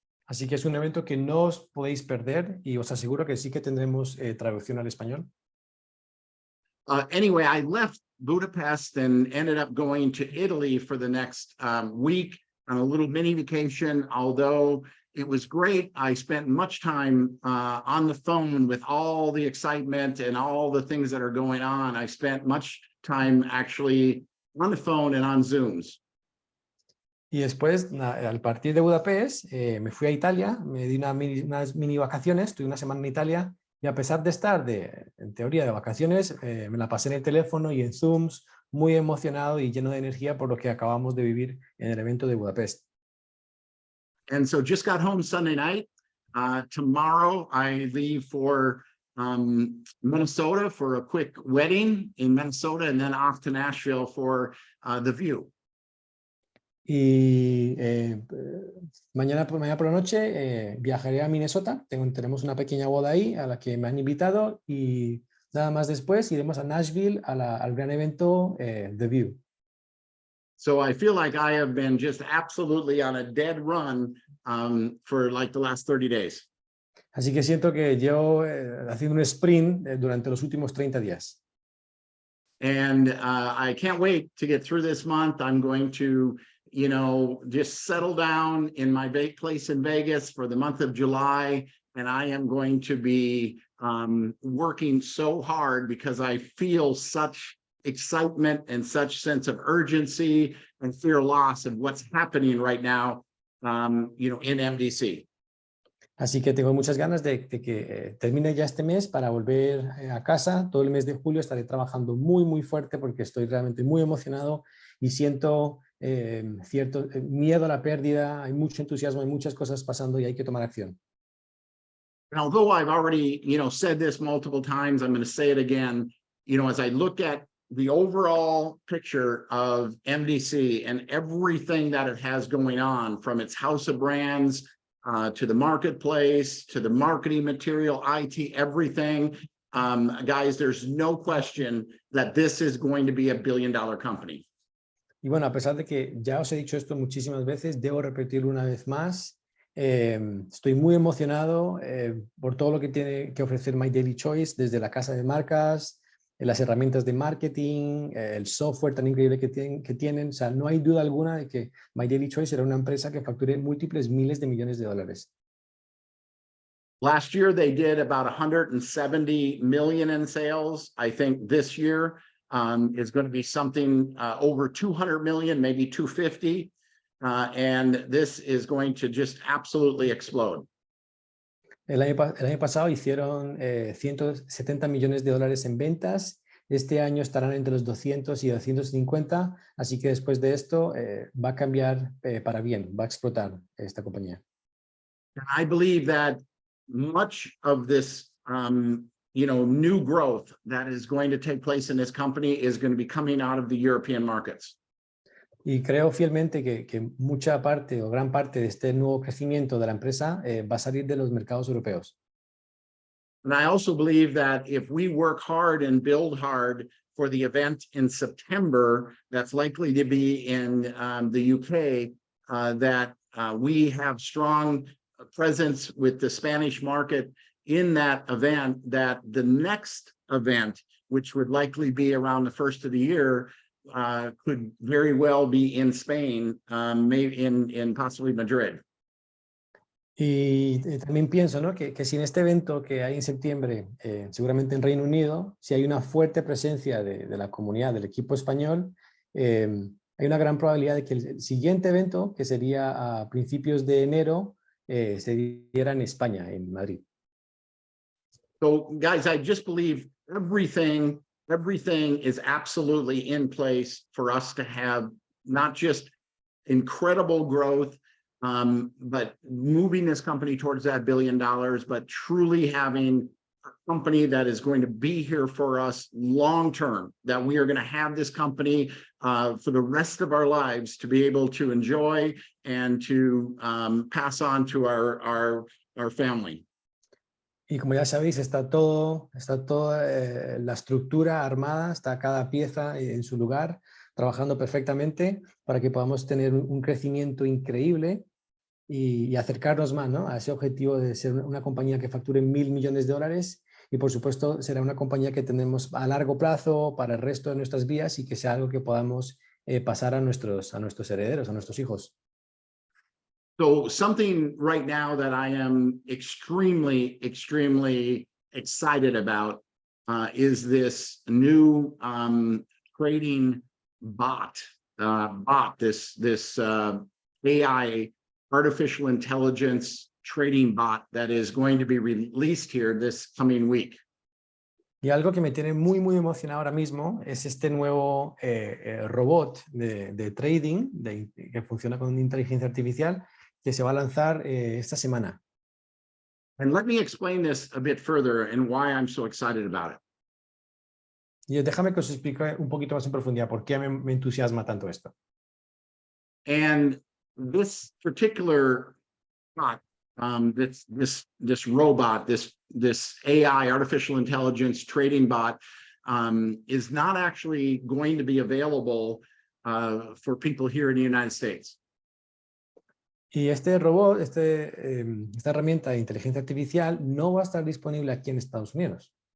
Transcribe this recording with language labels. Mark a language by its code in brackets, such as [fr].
[es] Así que es un evento que no os podéis perder y os aseguro que sí que tendremos traducción al español. [en] Anyway, I left Budapest and ended up going to Italy for the next week on a little mini vacation. Although it was great, I spent much time on the phone with all the excitement and all the things that are going on. I spent much time actually on the phone and on Zooms. [es] Y después, al partir de Budapest, me fui a Italia, me di unas mini vacaciones, tuve una semana en Italia y a pesar de estar en teoría de vacaciones, me la pasé en el teléfono y en Zooms, muy emocionado y lleno de energía por lo que acabamos de vivir en el evento de Budapest. [en] And so just got home Sunday night. Tomorrow I leave for Minnesota for a quick wedding in Minnesota and then off to Nashville for The View. [es] Y mañana por la noche viajaré a Minnesota, tenemos una pequeña boda ahí a la que me han invitado y nada más después iremos a Nashville al gran evento The View. [en] So I feel like I have been just absolutely on a dead run for like the last 30 days. [es] Así que siento que llevo haciendo un sprint durante los últimos 30 días. [en] And I can't wait to get through this month. I'm going to, you know, just settle down in my place in Vegas for the month of July, and I am going to be working so hard because I feel such excitement and such sense of urgency and fear loss of what's happening right now, you know, in MDC. [es] Así que tengo muchas ganas de que termine ya este mes para volver a casa. Todo el mes de julio estaré trabajando muy fuerte porque estoy realmente muy emocionado y siento cierto miedo a la pérdida. Hay mucho entusiasmo, hay muchas cosas pasando y hay que tomar acción. [en] And although I've already, you know, said this multiple times, I'm going to say it again. You know, as I look at the overall picture of MDC and everything that it has going on, from its house of brands to the marketplace, to the marketing material, IT, everything, guys, there's no question that this is going to be $1 billion company. [es] Y bueno, a pesar de que ya os he dicho esto muchísimas veces, debo repetirlo una vez más. Estoy muy emocionado por todo lo que tiene que ofrecer My Daily Choice, desde la casa de marcas, las herramientas de marketing, el software tan increíble que tienen. O sea, no hay duda alguna de que My Daily Choice será una empresa que facture múltiples miles de millones de dólares. [en] Last year, they did about 170 million in sales. I think this year is going to be something over 200 million, maybe 250. And this is going to just absolutely explode. [es] El año pasado hicieron 170 millones de dólares en ventas. Este año estarán entre los 200 y 250. Así que después de esto va a cambiar para bien, va a explotar esta compañía. [en] And I believe that much of this, you know, new growth that is going to take place in this company is going to be coming out of the European markets. [es] Y creo fielmente que mucha parte o gran parte de este nuevo crecimiento de la empresa va a salir de los mercados europeos. [en] And I also believe that if we work hard and build hard for the event in September, that's likely to be in the UK, that we have strong presence with the Spanish market in that event, that the next event, which would likely be around the first of the year, could very well be in Spain, maybe in possibly Madrid. [es] Y también pienso, ¿no?, que si en este evento que hay en septiembre, seguramente en Reino Unido, si hay una fuerte presencia de la comunidad, del equipo español, hay una gran probabilidad de que el siguiente evento, que sería a principios de enero, se diera en España, en Madrid. [en] So, guys, I just believe everything is absolutely in place for us to have not just incredible growth, but moving this company towards that $1 billion, but truly having a company that is going to be here for us long term, that we are going to have this company for the rest of our lives to be able to enjoy and to pass on to our family. [es] Y como ya sabéis, está toda la estructura armada, está cada pieza en su lugar, trabajando perfectamente para que podamos tener un crecimiento increíble y acercarnos más, ¿no?, a ese objetivo de ser una compañía que facture $1.000 millones de dólares, y por supuesto será una compañía que tenemos a largo plazo para el resto de nuestras vidas y que sea algo que podamos pasar a nuestros herederos, a nuestros hijos. [en] So something right now that I am extremely excited about is this new trading bot, this AI, artificial intelligence trading bot that is going to be released here this coming week. [es] Y algo que me tiene muy emocionado ahora mismo es este nuevo robot de trading que funciona con inteligencia artificial, que se va a lanzar esta semana. [en] And let me explain this a bit further and why I'm so excited about it. [es] Y déjame que os explique un poquito más en profundidad por qué me entusiasma tanto esto. [en] And this particular bot, this robot, this AI, artificial intelligence trading bot, is not actually going to be available for people here in the United States. [es] Y este robot, esta herramienta de inteligencia artificial no va a estar disponible aquí en Estados Unidos.